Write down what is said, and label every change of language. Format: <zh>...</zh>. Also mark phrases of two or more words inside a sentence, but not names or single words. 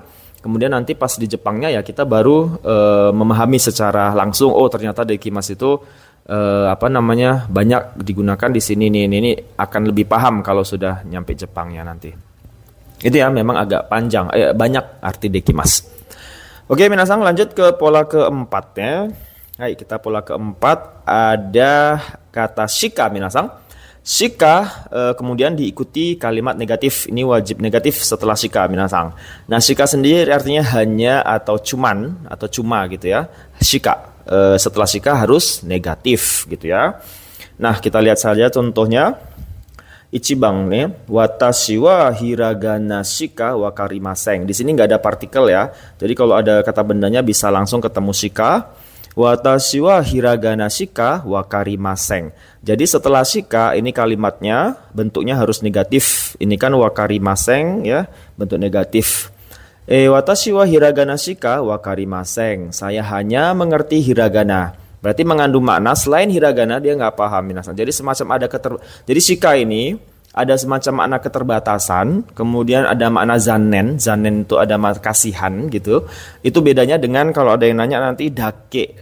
<id>Kemudian nanti pas di Jepangnya ya kita baru memahami secara langsung, oh ternyata dekimasu itu banyak digunakan di sini nih. Ini akan lebih paham kalau sudah nyampe Jepangnya nanti. Itu ya, memang agak panjang, banyak arti dekimasu. Oke, minasang lanjut ke pola keempat ya. Hai, kita pola keempat ada kata shika minasang. Shika kemudian diikuti kalimat negatif. Ini wajib negatif setelah shika minasang. Nah, shika sendiri artinya hanya atau cuman atau cuma gitu ya. Shika setelah shika harus negatif gitu ya. Nah, kita lihat saja contohnya. Ichibang nih,</id> <ja>私はひらがなしかわかりません.</ja> <id>Di sini nggak ada partikel ya. Jadi kalau ada kata bendanya bisa langsung ketemu shika.</id> <ja>私はひらがなしかわかりません.</ja> <id>Jadi setelah shika ini kalimatnya bentuknya harus negatif. Ini kan wakarimasen ya, bentuk negatif.</id> <ja>私はひらがなしかわかりません.</ja> <id>Saya hanya mengerti hiragana. Berarti mengandung makna selain hiragana dia nggak paham minasang. Jadi semacam ada jadi shika ini ada semacam makna keterbatasan, kemudian ada makna zanen. Zanen itu ada makna kasihan gitu. Itu bedanya dengan kalau ada yang nanya nanti dake.</id>